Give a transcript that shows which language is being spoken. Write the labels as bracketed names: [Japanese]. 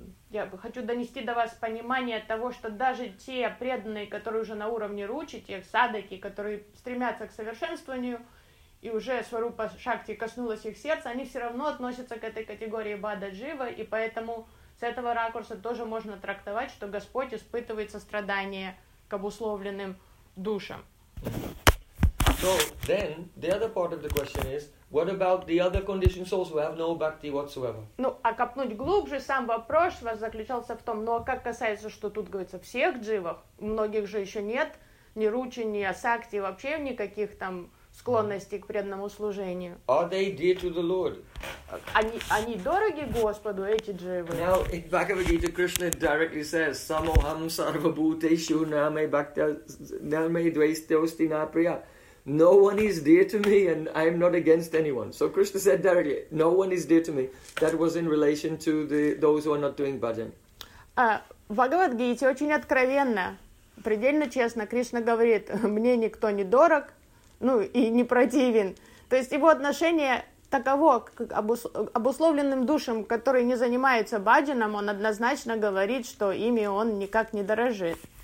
[Russian] Я бы хочу донести до вас понимание того, что даже те преданные, которые уже на уровне ручи, те садаки, которые стремятся к совершенствованию, и уже сварупа шакти коснулась их сердца, они все равно относятся к этой категории бададжива, и поэтому с этого ракурса тоже можно трактовать, что Господь испытывает сострадание к обусловленным душам. [English] So, then, the other part of the question is, what about the other conditioned souls who have no bhakti whatsoever? [Russian] Ну, а копнуть глубже, сам вопрос вас заключался в том, ну, а как касается, что тут говорится, всех дживов, многих же еще нет ни ручи, ни асакти, вообще никаких там склонностей к преданному служению. [English] Are they dear to the Lord? [Russian] Они дороги Господу, эти дживы? [English] Now, in Bhagavad Gita, Krishna directly says, [Sanskrit] Samoham sarvabhuteshu name bhakta name dvaisthyosti napriya. [English] No one is dear to me, and I am not against anyone. So Krishna said directly, "No one is dear to me." That was in relation to those who are not doing bhajan. [Russian] В Бхагавад Гите очень откровенно, предельно честно Кришна говорит: мне никто не дорог, ну и не противен. То есть его отношение таково к обусловленным душам, которые не занимаются бхаджаном, он однозначно говорит, что ими он никак не дорожит.